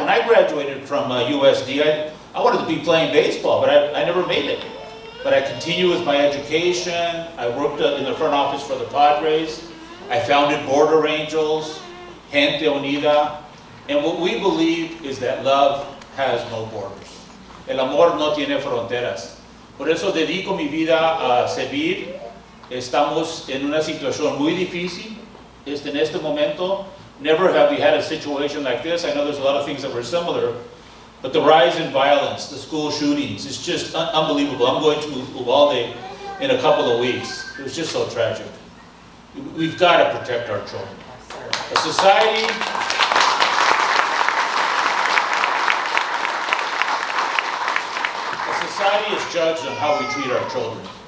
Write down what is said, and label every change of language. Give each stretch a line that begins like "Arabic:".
English: When I graduated from USD, I wanted to be playing baseball, but I never made it. But I continued with my education. I worked in the front office for the Padres. I founded Border Angels, Gente Unida. And what we believe is that love has no borders.
Spanish: El amor no tiene fronteras. Por eso dedico mi vida a servir. Estamos en una situación muy difícil. En este momento,
English: never have we had a situation like this. I know there's a lot of things that were similar, but the rise in violence, the school shootings, it's just unbelievable. I'm going to Uvalde in a couple of weeks. It was just so tragic. We've got to protect our children. A society is judged on how we treat our children.